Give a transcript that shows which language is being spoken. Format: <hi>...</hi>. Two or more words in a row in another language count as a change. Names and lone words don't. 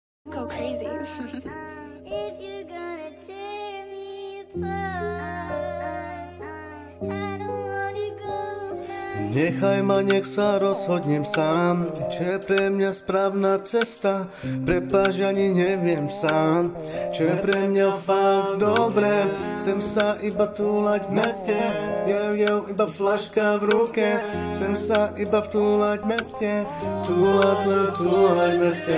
<en>Go crazy. If you're gonna tear me apart, I don't wanna go back.</en> <sk>Nechaj ma, nech sa rozhodnem sám, čo je pre mňa správna cesta. Prepáč, ani neviem sám, čo je pre mňa fakt dobré. Chcem sa iba túlať v meste, iba flaška v ruke. Chcem sa iba vtúlať v meste, túlať v meste.</sk>